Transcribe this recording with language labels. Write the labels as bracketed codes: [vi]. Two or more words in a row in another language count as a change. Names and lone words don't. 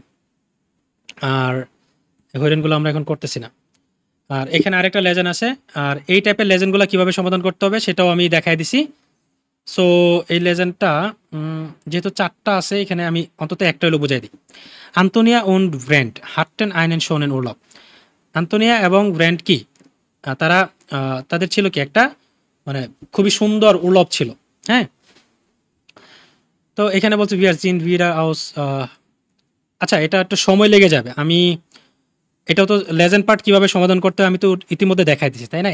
[bn] আর হয়রানগুলো আমরা এখন করতেছি না। আর এখানে আরেকটা লেজেন্ড আছে, আর এই টাইপের লেজেন্ডগুলো কীভাবে সমাধান করতে হবে সেটাও আমি দেখাই দিছি। সো এই লেজেন্ডটা যেহেতু 4টা আছে, এখানে আমি অন্তত একটা হলো বুঝাই দিই। [de] আন্তোনিয়া und Brandt hatten einen schönen Urlaub। [bn] আন্তোনিয়া এবং ব্র্যান্ড কি তারা তাদের ছিল কি একটা মানে খুবই সুন্দর উলভ ছিল, হ্যাঁ। তো এখানে বলছে ভিরা হাউস। আচ্ছা, এটা একটু সময় লেগে যাবে, আমি এটাও তো লেজেন্ড পার্ট কীভাবে সমাধান করতে হয় আমি তো ইতিমধ্যে দেখাই দিছি, তাই না?